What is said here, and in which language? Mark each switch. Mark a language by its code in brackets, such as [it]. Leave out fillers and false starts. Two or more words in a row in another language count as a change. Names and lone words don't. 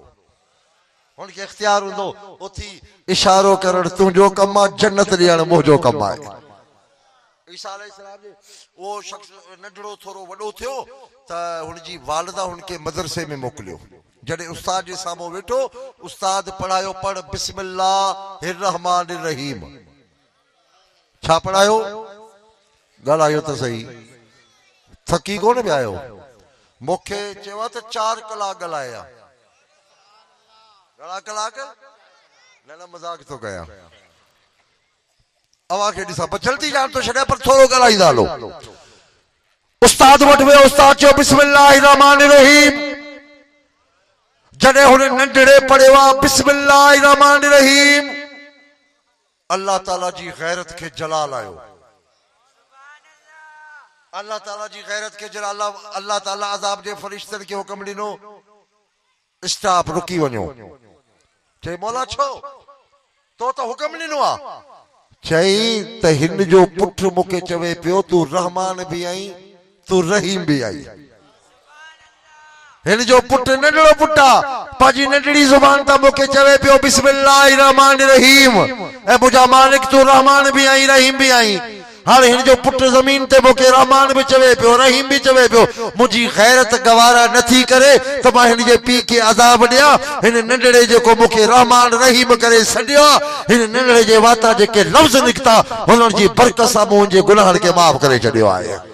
[sd] हुनखे इख्तियार हूंदो उथी इशारो करण तुंहिंजो कम आहे, जन्नत ॾियण मुंहिंजो कम आहे। ईसा अलैहिस्सलाम जे वो शख्स नंढड़ो थोरो वॾो थियो त हुनजी वालिदा हुनखे मदरसे में मोकिलियो। जॾहिं उस्ताद जे साम्हूं वेठो, उस्ताद पढ़ायो पढ़ [ar] بسم الله الرحمن الرحيم. [sd] छा पढ़ायो? ॻाल्हायो त सही, थकी कोन पिया आहियो? मूंखे चयो त 4 कलाक ॻाल्हाया। घणा कलाक? न मज़ाक थो कयां। अवां खे ॾिसां पर जल्दी जान तो छॾिया पर थोरो ॻाल्हाईंदा हलो। उस्ताद वटि वियो, उस्ताद चयो [ar] بسم الله الرحمن الرحيم. [sd] जॾहिं हुन नंढड़े पढ़ियो आहे [ar] بسم الله الرحمن الرحيم, [sd] अल्लाह ताला जी गैरत खे जलाल आयो। अल्लाह ताला जी गैरत खे जलाल। अल्लाह ताला अज़ाब जे फरिश्तनि खे हुक्म ॾिनो स्टॉप, रुकी वञो। चई मौला छो? तो त हुक्म ॾिनो आहे। चई त हिन जो पुटु मूंखे चवे पियो तूं रहमान बि आई तूं रहीम बि आई। हिन जो पुटु नंढड़ो पुटु आहे, पंहिंजी नंढड़ी ज़ुबान तां मूंखे चवे पियो [ar] بسم الله الرحمن الرحيم, [sd] ऐं मुंहिंजा मालिक तूं रहमान बि आई रहीम बि आई। हाणे हिन जो पुटु ज़मीन ते मूंखे रहमान बि चवे पियो रहीम बि चवे पियो। मुंहिंजी गैरत गवारा नथी करे त मां हिन जे पीउ खे अज़ाब ॾियां। हिन नंढड़े जेको मूंखे रहमान रहीम करे छॾियो आहे, हिन नंढड़े जे वाता जेके लफ़्ज़ निकिता हुननि जी बरकत सां मूं मुंहिंजे गुनाहनि खे माफ़ करे छॾियो आहे।